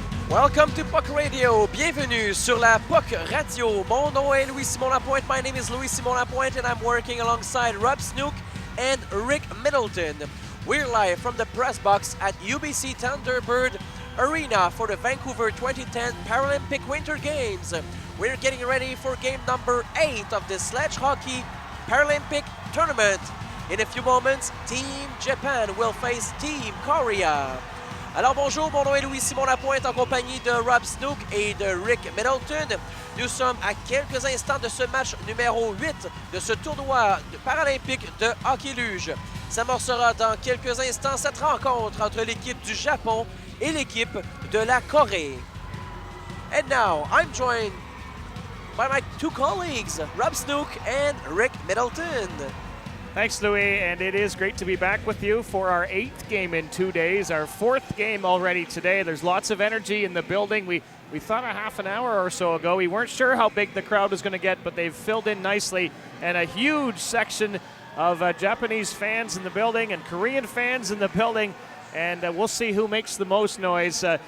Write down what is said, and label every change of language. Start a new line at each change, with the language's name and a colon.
English: Welcome to Puck Radio.
French: Bienvenue sur la Puck Radio. Mon nom est Louis-Simon Lapointe.
English: My name is Louis-Simon Lapointe and I'm working alongside Rob Snook and Rick Middleton. We're live from the press box at UBC Thunderbird Arena for the Vancouver 2010 Paralympic Winter Games. We're getting ready for game number 8 of the sledge hockey Paralympic tournament. In a few moments, Team Japan will face Team Korea.
French: Alors bonjour, mon nom est Louis-Simon Lapointe en compagnie de Rob Snook et de Rick Middleton. Nous sommes à quelques instants de ce match numéro 8 de ce tournoi paralympique de hockey luge. S'amorcera dans quelques instants cette rencontre entre l'équipe du Japon et l'équipe de la Corée.
English: And now, I'm joined by my two colleagues, Rob Snook and Rick Middleton. Thanks, Louis, and it is great to be back with you for our 8th game in 2 days, our 4th game already today. There's lots of energy in the building. We thought a half an hour or so ago, we weren't sure how big the crowd was going to get, but they've filled in nicely, and a huge section of Japanese fans in the building and Korean fans in the building, and we'll see who makes the most noise.